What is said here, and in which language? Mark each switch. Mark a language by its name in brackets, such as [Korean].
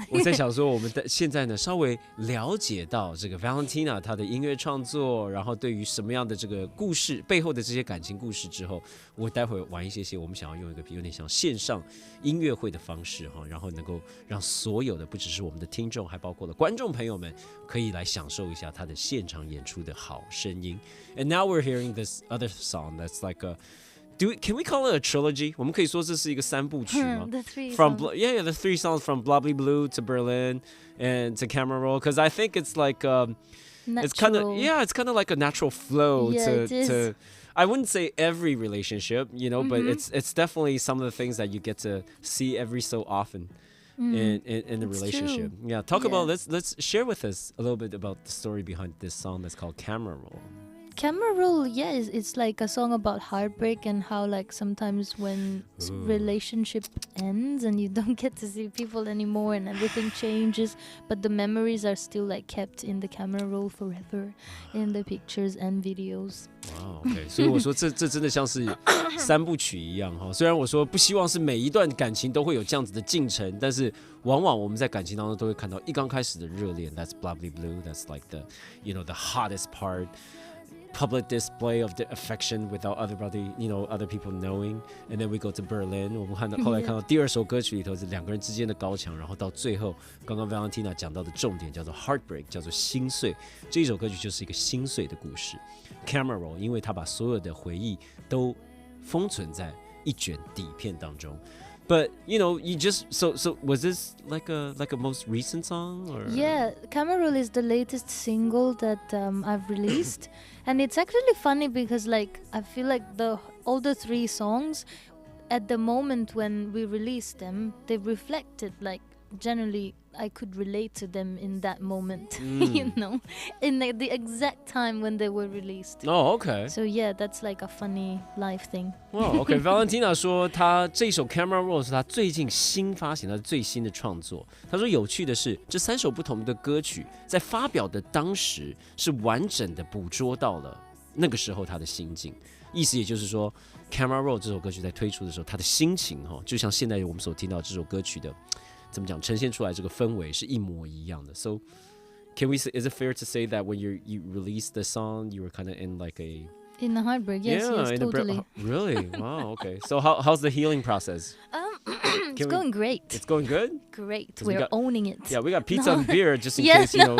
[Chinese] 我在想说，我们现在呢稍微了解到这个 Valentina 她的音乐创作，然后对于什么样的这个故事背后的这些感情故事之后，我待会玩一些我们想要用一个有点像线上音乐会的方式哈，然后能够让所有的不只是我们的听众，还包括了观众朋友们，可以来享受一下她的现场演出的好声音。 [English] And now we're hearing this other song that's like can we call it a trilogy? [Chinese] 我们可以说这是一个三部曲吗？ [English] The three From songs. the 3 songs from Blobby Blue to Berlin and to Camera Roll, because I think it's like it's kind of it's kind of like a natural flow to I wouldn't say every relationship, but it's definitely some of the things that you get to see every so often in the relationship. True. Yeah, talk about let's share with us a little bit about the story behind this song that's called Camera Roll. Camera Roll, it's like a song about heartbreak and how like sometimes when relationship ends and you don't get to see people anymore and everything changes, but the memories are still like kept in the camera roll forever in the pictures and videos. Wow, OK， [Chinese] 所以我说这真的像是三部曲一样哈。虽然我说不希望是每一段感情都会有这样子的进程，但是往往我们在感情当中都会看到一刚开始的热恋 ， [English] That's Blobby Blue, that's like the the hottest part. Public display of the affection without other people knowing, and then we go to Berlin. [Chinese] 我们后来看到第二首歌曲里头是两个人之间的高墙，然后到最后，刚刚 Valentina 讲到的重点叫做 heartbreak， 叫做心碎。这一首歌曲就是一个心碎的故事。Camera Roll， 因为他把所有的回忆都封存在一卷底片当中。 [English] But you just so was this like a most recent song or? Yeah, Camera Roll is the latest single that I've released, and it's actually funny because like I feel like all the 3 songs, at the moment when we released them, they reflected like generally I could relate to them in that moment, in the exact time when they were released. Oh, okay. So yeah, that's like a funny life thing. Wow, OK. [Chinese] Valentina 说，她这首 Camera Roll 是她最近新发行的最新的创作。她说，有趣的是，这3首不同的歌曲在发表的当时是完整的捕捉到了那个时候她的心境。意思也就是说 ，Camera Roll 这首歌曲在推出的时候，她的心情就像现在我们所听到这首歌曲的。怎么讲？呈现出来这个氛围是一模一样的。 [English] So, is it fair to say that when you released the song, you were kind of in like in a heartbreak? Yes, totally. Really? Wow. Okay. So how's the healing process? It's going great. It's going good. Great. We're owning it. Yeah, we got pizza and beer just in case